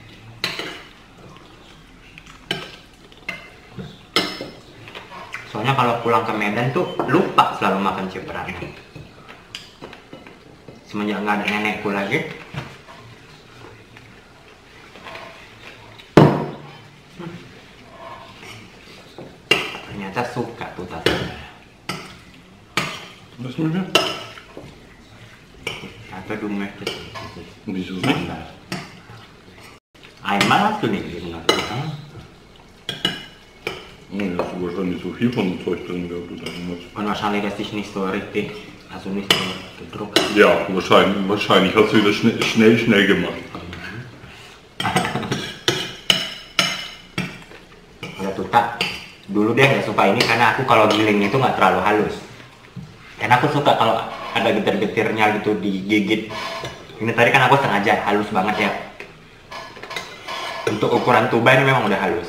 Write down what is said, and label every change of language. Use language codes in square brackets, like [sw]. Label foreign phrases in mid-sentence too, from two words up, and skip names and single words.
[id] Soalnya kalau pulang ke Medan tuh lupa selalu makan cipratnya. Semenjak nggak ada nenekku lagi. Ternyata suka tuh tasnya. [de] Was mit mir? Apa du möchtest? Wieso nicht? Einmal hast du nicht gemacht. Oh, hast du wahrscheinlich so viel von dem Zeug drin gehabt oder irgendwas. Und wahrscheinlich hast du dich nicht so richtig, also nicht so gedruckt. Ja, wahrscheinlich hast du das schnell gemacht. [id] Kalau Tuta, dulu dia nggak suka ini karena aku kalau giling itu nggak terlalu halus. Karena aku suka kalau ada getir-getirnya gitu digigit. Ini tadi kan aku sengaja halus banget ya. Untuk ukuran tuba ini memang udah halus.